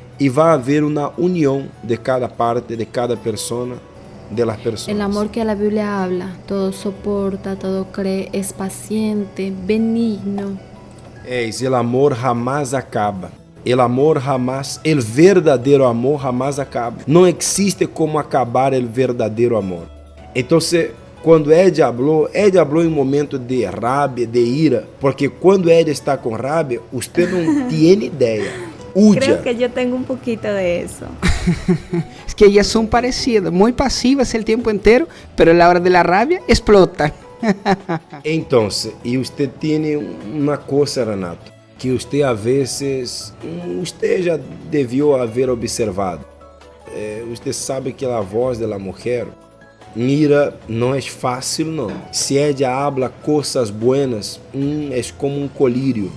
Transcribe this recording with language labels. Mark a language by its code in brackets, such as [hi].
[pt] E vai haver uma união de cada parte, de cada [es] persona, de las personas. El amor que la Biblia habla, todo soporta, todo cree, es paciente, benigno. El amor jamás acaba. El amor jamás, el verdadeiro amor jamás acaba. [pt] Não existe como acabar el verdadeiro amor. Entonces, quando [es] ella habló [pt] em momento de rabia, de ira, porque quando ella está com rabia, usted não tem ideia. [es] Creo que yo tengo un poquito de eso. Es que ellas son parecidas, muy pasivas el tiempo entero, pero a la hora de la rabia explota. Entonces, y usted tiene una cosa, Renato, que usted a veces, usted já devió haber observado. Usted sabe que [pt] a voz da mulher, ira, não é fácil, não. Se [es] ella habla [pt] coisas buenas, é como um colírio.